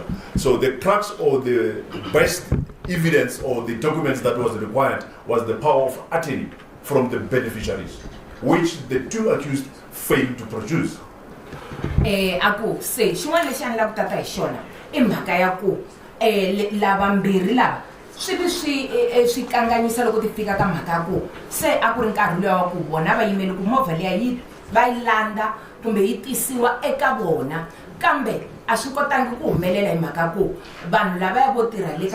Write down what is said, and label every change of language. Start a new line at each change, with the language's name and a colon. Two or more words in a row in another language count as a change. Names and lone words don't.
English: So the crux or the best evidence or the documents that was required was the power of attorney from the beneficiaries, which the 2 accused failed to produce.
Tsonga: Aku se xin'wana lexi a ni lava ku tata hi xona i mhaka ya ku lava mbirhi lava swi kanganyisa loko ti fika ka mhaka ya ku se a ku ri nkarhi luya wa ku vona va yimeli ku movha leyi va yi landa kumbe yi tisiwa eka vona kambe a swi kotangi ku humelela hi mhaka ku vanhu lavaya vo tirha le